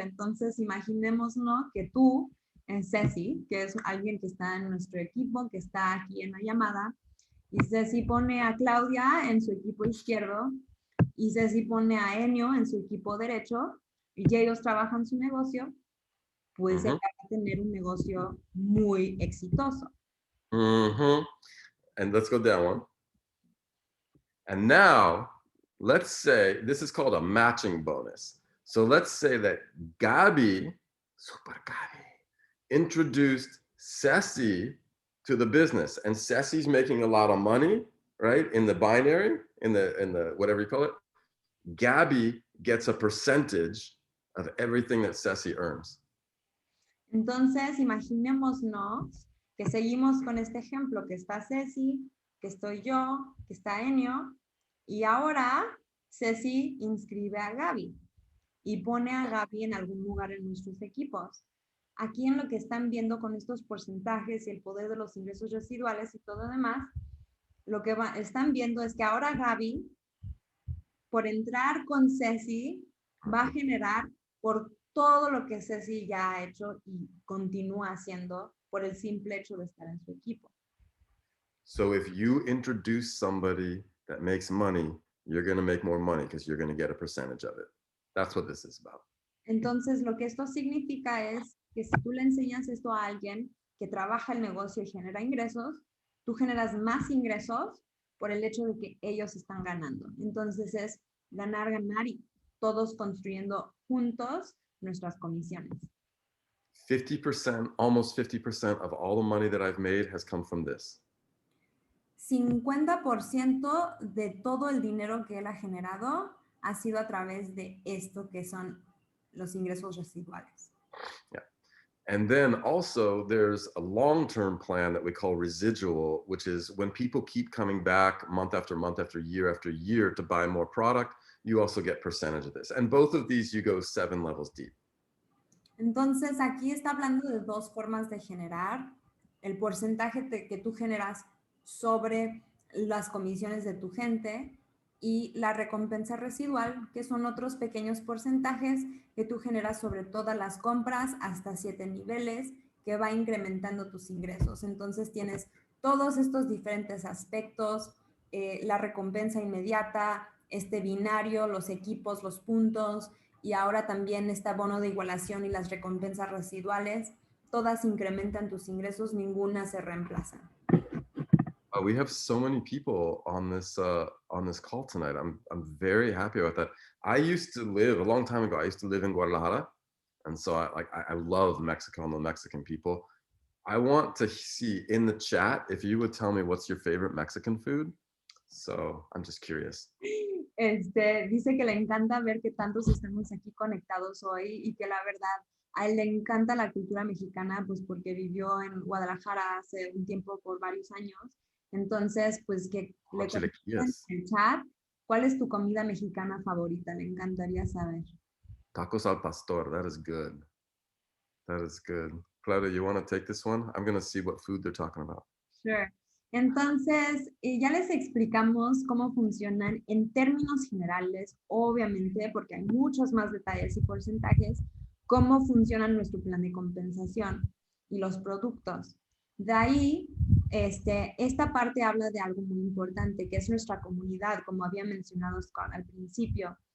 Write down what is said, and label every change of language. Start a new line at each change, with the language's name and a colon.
Spanish: Entonces imaginémonos, ¿no?, que tú, Ceci, que es alguien que está en nuestro equipo, que está aquí en la llamada, y Ceci pone a Claudia en su equipo izquierdo, y Ceci pone a Enio en su equipo derecho, y ellos trabajan su negocio, pues él va a tener un negocio muy exitoso.
English: And let's go down one. And now, let's say, this is called a matching bonus. So let's say that Gabi, Super Gabi, introduced Ceci to the business, and Ceci's making a lot of money, right? In the binary, in the whatever you call it. Gabi gets a percentage of everything that Ceci earns.
Spanish: Entonces, imaginémonos que seguimos con este ejemplo, que está Ceci, que estoy yo, que está Enio, y ahora Ceci inscribe a Gaby y pone a Gaby en algún lugar en nuestros equipos. Aquí en lo que están viendo con estos porcentajes y el poder de los ingresos residuales y todo demás, lo que están viendo es que ahora Gaby, por entrar con Ceci, va a generar por todo lo que Ceci ya ha hecho y continúa haciendo por el simple hecho de estar en su equipo.
English: So if you introduce somebody that makes money, you're going to make more money because you're going to get a percentage of it. That's what this is about.
Spanish: Entonces, lo que esto significa es que si tú le enseñas esto a alguien que trabaja el negocio y genera ingresos, tú generas más ingresos por el hecho de que ellos están ganando. Entonces es ganar, ganar y todos construyendo juntos nuestras comisiones.
English: 50%, almost 50% of all the money that I've made has come from this.
Spanish: 50% de todo el dinero que él ha generado ha sido a través de esto que son los ingresos residuales.
English: Yeah. And then also there's a long-term plan that we call residual, which is when people keep coming back month after year to buy more product, you also get percentage of this. And both of these, you go 7 levels deep.
Spanish: Entonces, aquí está hablando de dos formas de generar el porcentaje que tú generas sobre las comisiones de tu gente y la recompensa residual, que son otros pequeños porcentajes que tú generas sobre todas las compras hasta 7 niveles, que va incrementando tus ingresos. Entonces, tienes todos estos diferentes aspectos, la recompensa inmediata, este binario, los equipos, los puntos, y ahora también este abono de igualación y las recompensas residuales, todas incrementan tus ingresos, ninguna se reemplaza.
English: We have so many people on this call tonight. I'm very happy about that. I used to live a long time ago. I used to live in Guadalajara, and so I love Mexico and the Mexican people. I want to see in the chat if you would tell me what's your favorite Mexican food. So I'm just curious.
Spanish: Dice que le encanta ver que tantos estamos aquí conectados hoy y que la verdad a él le encanta la cultura mexicana, pues porque vivió en Guadalajara hace un tiempo por varios años. Entonces, pues que le cuenten en el chat cuál es tu comida mexicana favorita. Le encantaría saber.
English: Tacos al pastor. That is good. That is good. Claudia, you want to take this one? I'm going to see what food they're talking about. Sure.
Spanish: Entonces, ya les explicamos cómo funcionan en términos generales, obviamente, porque hay muchos más detalles y porcentajes, cómo funciona nuestro plan de compensación y los productos. De ahí, esta parte habla de algo muy importante, que es nuestra comunidad, como había mencionado Scott al principio.